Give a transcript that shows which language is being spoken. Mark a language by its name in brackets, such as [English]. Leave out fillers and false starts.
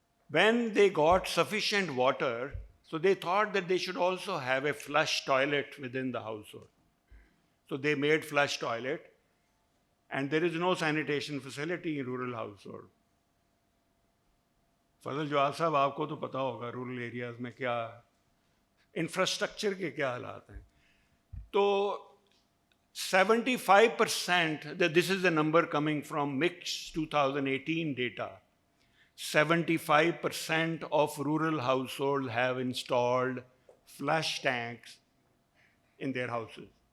[English] When they got sufficient water, so they thought that they should also have a flush toilet within the household. So they made flush toilet, and there is no sanitation facility in rural household. [Hindi] फजल जवाब साहब, आपको तो पता होगा rural areas में क्या infrastructure के क्या हालात हैं. [English] तो 75%, this is the number coming from Mix 2018 data, 75% of rural households have installed flush tanks in their houses.